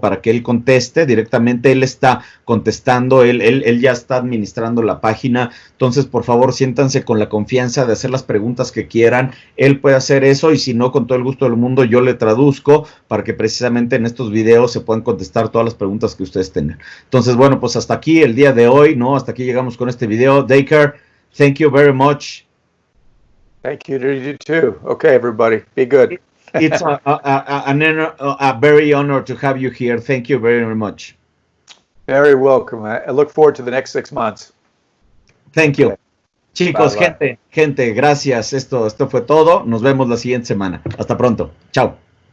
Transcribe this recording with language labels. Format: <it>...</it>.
<es>Para que él conteste directamente. Él está contestando, él ya está administrando la página. Entonces, por favor, siéntanse con la confianza de hacer las preguntas que quieran. Él puede hacer eso, y si no, con todo el gusto del mundo, yo le traduzco para que precisamente en estos videos se puedan contestar todas las preguntas que ustedes tengan. Entonces, bueno, pues hasta aquí el día de hoy, ¿no? Hasta aquí llegamos con este video.</es> <en>Dacre, thank you very much. Thank you to you too. Okay, everybody, be good. It's a very honor to have you here. Thank you very much. Very welcome. I look forward to the next 6 months. Thank you. Okay.</en> <es>Chicos,</es> <en>Bye, bye.</en> <es>gente, gracias. Esto fue todo. Nos vemos la siguiente semana. Hasta pronto. Chao.</es>